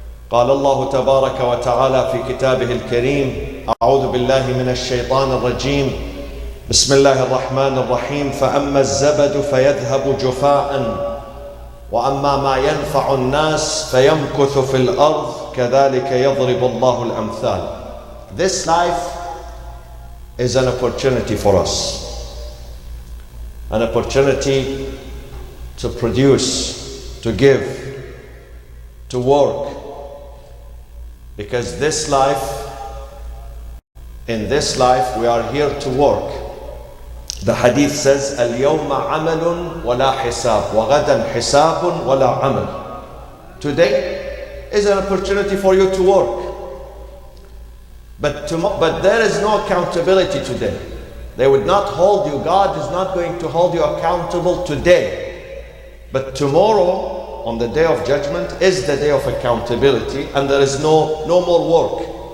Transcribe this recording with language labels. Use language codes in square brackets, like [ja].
[ar] قال الله تبارك وتعالى في كتابه الكريم: أعوذ بالله من الشيطان الرجيم، بسم الله الرحمن الرحيم: فأما الزبد فيذهب جفاء، وأما ما ينفع الناس فيمكث في الأرض كذلك يضرب الله الأمثال. [en] This life is an opportunity for us, an opportunity to produce, to give, to work. Because this life, in this life we are here to work. The hadith says, [ar] اليوم عمل ولا حساب وغدا حساب ولا عمل. [en] Today is an opportunity for you to work. But there is no accountability today. They would not hold you. God is not going to hold you accountable today. But tomorrow, on the day of judgment, is the day of accountability, and there is no more work.